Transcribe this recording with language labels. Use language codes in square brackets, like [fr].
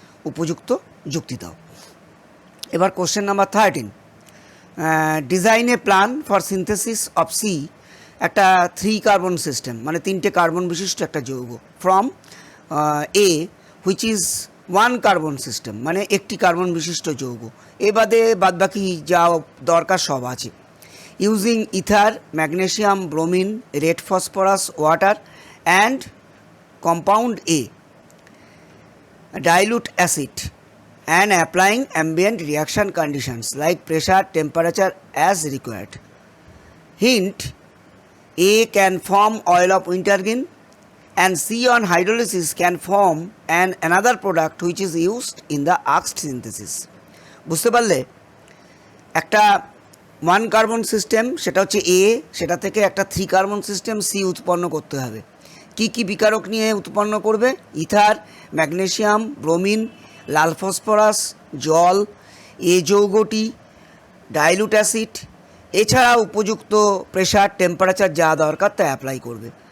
[bn] উপযুক্ত যুক্তি দাও। এবার question number 13, [en] design a plan for synthesis of C, [bn] একটা 3 কার্বন সিস্টেম মানে 3টে কার্বন বিশিষ্ট একটা যৌগ, [en] from A which is 1 carbon system [bn] মানে একটি কার্বন বিশিষ্ট যৌগ, এ বাদে বাদবাকি যা দরকার সব আছে। [en] Using ether, magnesium, bromine, red phosphorus, water and compound A, dilute acid and applying ambient reaction conditions like pressure, temperature as required. Hint, A can form oil of wintergreen and C on hydrolysis can form another product which is used in the Ast synthesis. [bn] বুঝতে পারলে? একটা one carbon system সেটা হচ্ছে এ, সেটা থেকে একটা 3 carbon system C উৎপন্ন করতে হবে। কি কি বিকারক নিয়ে উৎপন্ন করবে? ইথার, ম্যাগনেসিয়াম, ব্রোমিন, লাল ফসফরাস, জল, এ যৌগটি, ডাইলুট অ্যাসিড, এছাড়া উপযুক্ত প্রেশার টেম্পারেচার যা দরকার তা অ্যাপ্লাই করবে।